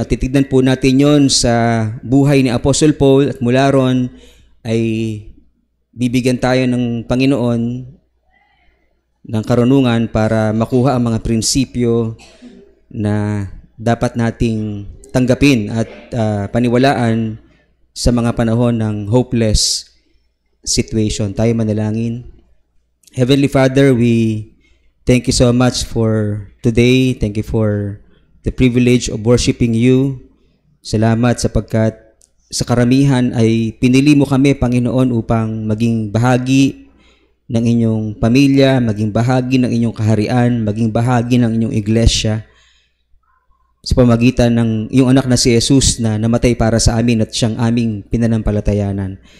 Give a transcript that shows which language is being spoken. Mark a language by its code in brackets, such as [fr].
[tl] At titignan po natin yon sa buhay ni Apostle Paul, at mula ron ay bibigyan tayo ng Panginoon ng karunungan para makuha ang mga prinsipyo na dapat nating tanggapin at paniwalaan sa mga panahon ng [en] hopeless situation. [tl] Tayo manalangin. [en] Heavenly Father, we thank you so much for today. Thank you for the privilege of worshiping you. [tl] Salamat sapagkat sa karamihan ay pinili mo kami, Panginoon, upang maging bahagi ng inyong pamilya, maging bahagi ng inyong kaharian, maging bahagi ng inyong iglesia sa pamagitan ng iyong anak na si Jesus na namatay para sa amin at siyang aming pinanampalatayanan.